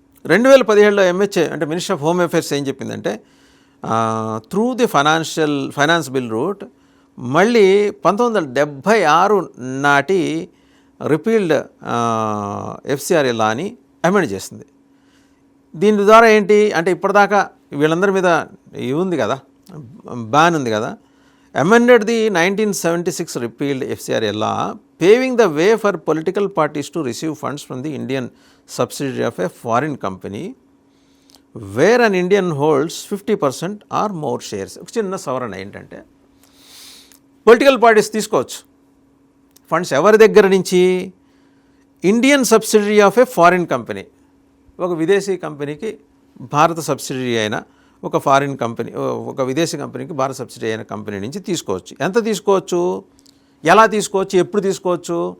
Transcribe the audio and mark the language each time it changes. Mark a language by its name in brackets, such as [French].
[Telugu] 2017లో MHA అంటే minister of home affairs ఏం చెప్పిందంటే [English] through the finance bill route [Telugu] మళ్ళీ 1976 నాటి రిపీల్డ్ ఎఫ్సిఆర్ఏ లాని అమెండ్ చేసింది. దీని ద్వారా ఏంటి అంటే ఇప్పటిదాకా వీళ్ళందరి మీద ఇవి ఉంది కదా, బ్యాన్ ఉంది కదా. [English] amended the 1976 repealed FCRA law, paving the way for political parties to receive funds from the Indian subsidiary of a foreign company where an Indian holds 50% or more shares. [Telugu] ఒక చిన్న సవరణ ఏంటంటే పొలిటికల్ పార్టీస్ తీసుకోవచ్చు funds ఎవరి దగ్గర నుంచి? [English] Indian subsidiary of a foreign company. [Telugu] ఒక విదేశీ కంపెనీకి భారత సబ్సిడరీ అయిన ఒక ఫారిన్ కంపెనీ, ఒక విదేశీ కంపెనీకి భారత సబ్సిడీ అయిన కంపెనీ నుంచి తీసుకోవచ్చు. ఎంత తీసుకోవచ్చు? ఎలా తీసుకోవచ్చు? ఎప్పుడు తీసుకోవచ్చు?